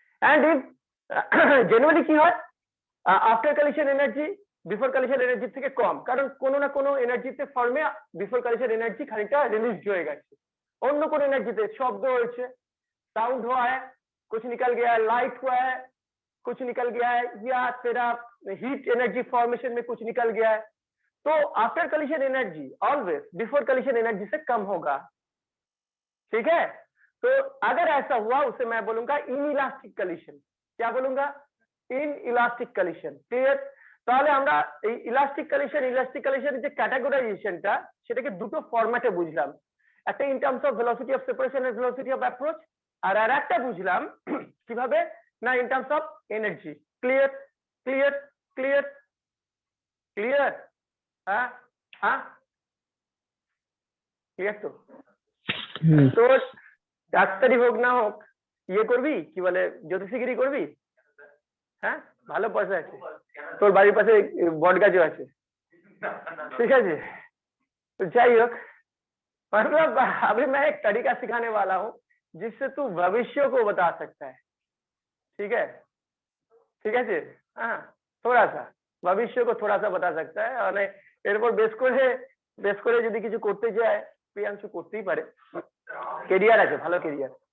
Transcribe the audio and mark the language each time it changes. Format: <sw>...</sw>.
<bn>And if generally কি হয়, after collision energy before collision energy থেকে কম, কারণ কোনো না কোনো এনার্জিতে ফর্মে before collision energy খানিকটা রিলিজ হয়ে গেছে, অন্য কোনো এনার্জিতে শব্দ হয়েছে,</bn> <hi>साउंड हुआ है, कुछ निकल गया है, लाइट हुआ है, कुछ निकल गया है, या तेरा हीट एनर्जी फॉर्मेशन में कुछ निकल गया है, तो after collision energy always before collision energy से कम होगा। ठीक है, तो अगर ऐसा हुआ उसे मैं बोलूंगा इन इलास्टिक कलिशन। क्या बोलूंगा? In elastic collision. क्लियर?</hi> <bn>তাহলে আমরা এই ইলাস্টিক কালিশনের যে ক্যাটাগরাইজেশনটা, সেটাকে দুটো ফরম্যাটে বুঝলাম, একটা in terms of velocity of separation and velocity of approach, আর একটা বুঝলাম কিভাবে না in terms of energy. Clear clear clear clear? হ্যাঁ হ্যাঁ ক্লিয়ার। তো তোর ডাক্তারি হোক না হোক ইয়ে করবি, কি বলে, জ্যোতিষিগিরি করবি? হ্যাঁ, ভালো পয়সা আছে, তোর বাড়ির পাশে বট গাছও আছে, ঠিক আছে।</bn> <hi>तो</hi> <bn>যাই হোক,</bn> <hi>मतलब अभी मैं एक तरीका सिखाने वाला हूँ जिससे तू भविष्य को बता सकता है। ठीक है, ठीक है जी, हाँ, थोड़ा सा भविष्य को थोड़ा सा बता सकता है, और</hi> <bn>এরপর বেশ করে যদি কিছু করতে যায়, প্রিয়াংশু করতেই পারে, কেরিয়ার আছে, ভালো কেরিয়ার।</bn>